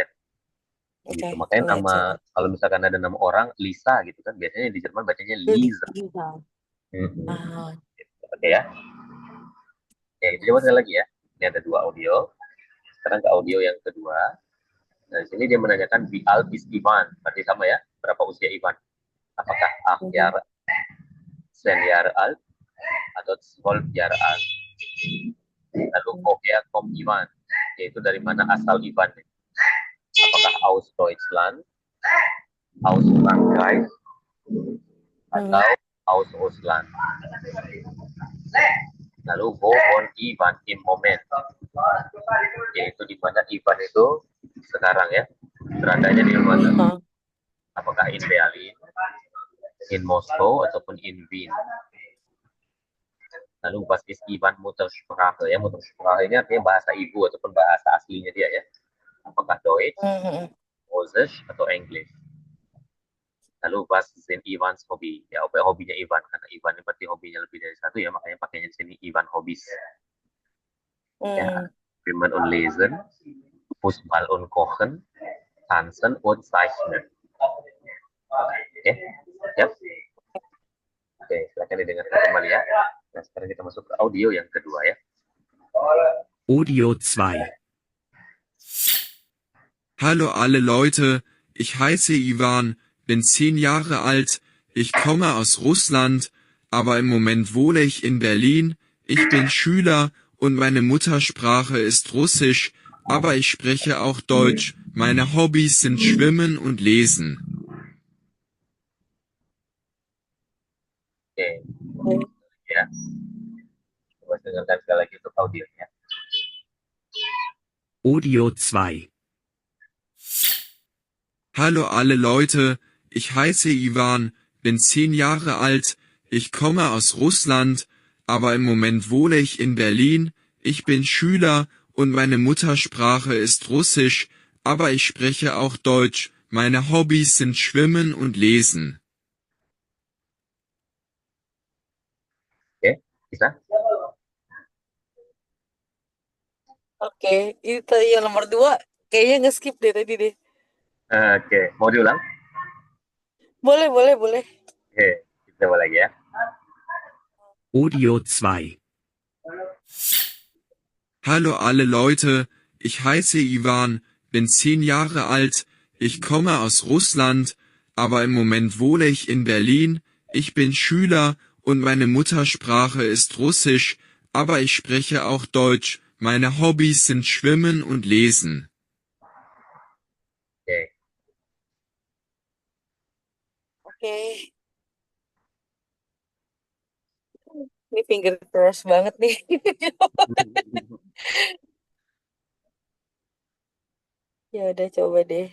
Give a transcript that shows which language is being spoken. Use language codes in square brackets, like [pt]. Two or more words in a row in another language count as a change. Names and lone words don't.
[id] Gitu. Oke, Makanya let's nama, kalau misalkan ada nama orang, Lisa gitu kan, biasanya di Jerman bacanya Lisa. Lisa. Ah, Oke ya. Oke, itu coba sekali lagi ya. Ini ada 2 audio. Sekarang ke audio yang kedua. Nah, di sini dia menanyakan [de] wie alt ist Ivan. [id] Berarti sama ya. Berapa usia Ivan? Apakah [de] 8 Jahre, 10 Jahre alt, [id] atau [de] 12 Jahre alt? [id] Lalu [de] woher kommt Ivan? [id] Yaitu dari mana asal Ivan? Apakah [de] aus Deutschland, aus Frankreich, [id] atau [de] aus Russland? [id] Lalu [de] wo wohnt Ivan im Moment? [id] Yaitu di mana Ivan itu sekarang ya, beradanya di mana? Apakah [de] in Berlin, in Moskow, [id] ataupun [de] in Wien? [id] Lalu [de] was ist Ivan Muttersprache [id] ya, Muttersprache ini artinya bahasa ibu ataupun bahasa aslinya dia ya. [de] Apakah Deutsch, Russisch, [id] atau English? Lalu [de] was sind Ivans Hobby? [id] Ya, apa hobinya Ivan? Karena Ivan ini berarti hobinya lebih dari satu ya, makanya pakainya di sini Ivan Hobbies. Ya, [de] Schwimmen und Lesen, Fußball und Kochen, Tanzen und Zeichnen. [id] Oke, siap? Oke, silakan didengarkan kembali ya. Nah, sekarang kita masuk ke audio yang kedua ya. Audio 2. [de] Hallo alle Leute, ich heiße Ivan, bin 10 Jahre alt, ich komme aus Russland, aber im Moment wohne ich in Berlin, ich bin Schüler und meine Muttersprache ist Russisch, aber ich spreche auch Deutsch, meine Hobbys sind Schwimmen und Lesen. [id] Oke, ya. Coba dengarkan sekali lagi untuk audionya. Audio 2. [de] Hallo alle Leute, ich heiße Ivan, bin 10 Jahre alt, ich komme aus Russland, aber im Moment wohne ich in Berlin, ich bin Schüler und meine Muttersprache ist Russisch, aber ich spreche auch Deutsch, meine Hobbys sind Schwimmen und Lesen. [id] Oke, bisa? Oke, ini tadi yang nomor 2 kayaknya nge-skip deh tadi deh. Oke, mau diulang? Boleh. Oke, kita coba lagi ya. Audio 2. [de] Hallo alle Leute, ich heiße Ivan, bin 10 Jahre alt, ich komme aus Russland, aber im Moment wohne ich in Berlin, ich bin Schüler und meine Muttersprache ist Russisch, aber ich spreche auch Deutsch, meine Hobbys sind Schwimmen und Lesen. [id] Oke. Ini [en] finger cross [id] banget nih. Ya udah coba deh.